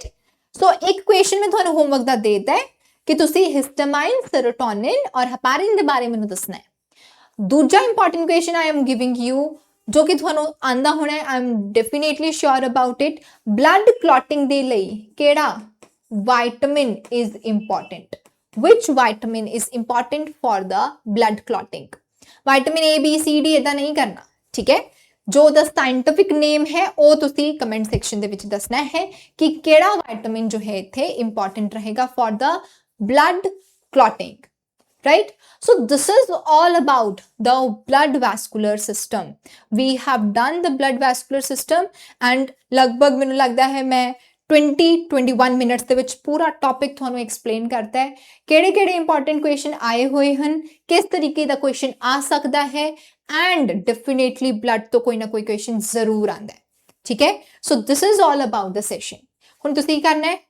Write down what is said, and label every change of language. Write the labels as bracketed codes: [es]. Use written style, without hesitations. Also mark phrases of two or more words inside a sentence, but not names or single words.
[pa] ਸੋ ਇੱਕ ਕੁਐਸਚਨ ਮੈਂ ਤੁਹਾਨੂੰ ਹੋਮਵਰਕ ਦਾ ਦੇ ਦਿੱਤਾ ਹੈ ਕਿ ਤੁਸੀਂ ਹਿਸਟਾਮਾਈਨ, ਸੈਰੋਟੋਨਿਨ ਔਰ ਹੈਪਾਰਿਨ ਦੇ ਬਾਰੇ ਮੈਨੂੰ ਦੱਸਣਾ ਹੈ। [en] ਦੂਜਾ important question I am giving you, [pa] ਜੋ ਕਿ ਤੁਹਾਨੂੰ ਆਂਦਾ ਹੋਣਾ ਹੈ, [en] I am definitely sure about it. blood clotting [pa] ਦੇ ਲਈ ਕਿਹੜਾ [en] vitamin is important? Which vitamin is important for the blood clotting? Vitamin A, [hi] B, C, D इतना नहीं करना, ठीक है। [pa] जो [en] the scientific name [hi] है वो [pa] तुसी [en] comment section [pa] ਦੇ ਵਿੱਚ ਦੱਸਣਾ ਹੈ ਕਿ ਕਿਹੜਾ vitamin ਜੋ ਹੈ ਇੱਥੇ important ਰਹੇਗਾ [en] for the blood clotting, right? So this is all about the blood vascular system. We have done the blood vascular system and [pa] ਲਗਭਗ ਮੈਨੂੰ ਲੱਗਦਾ ਹੈ ਮੈਂ 20-21 ਮਿੰਟਸ ਦੇ ਵਿੱਚ ਪੂਰਾ ਟੌਪਿਕ ਤੁਹਾਨੂੰ ਐਕਸਪਲੇਨ ਕਰਤਾ ਹੈ। ਕਿਹੜੇ [en] important question [pa] ਆਏ ਹੋਏ ਹਨ, ਕਿਸ ਤਰੀਕੇ ਦਾ ਕੁਐਸਚਨ ਆ ਸਕਦਾ ਹੈ, [en] and definitely blood [pa] ਤੋਂ ਕੋਈ ਨਾ ਕੋਈ ਕੁਐਸਚਨ ਜ਼ਰੂਰ ਆਉਂਦਾ ਹੈ, ਠੀਕ ਹੈ। [en] so this is all about the session. [pa] ਹੁਣ ਤੁਸੀਂ ਕੀ ਕਰਨਾ ਹੈ?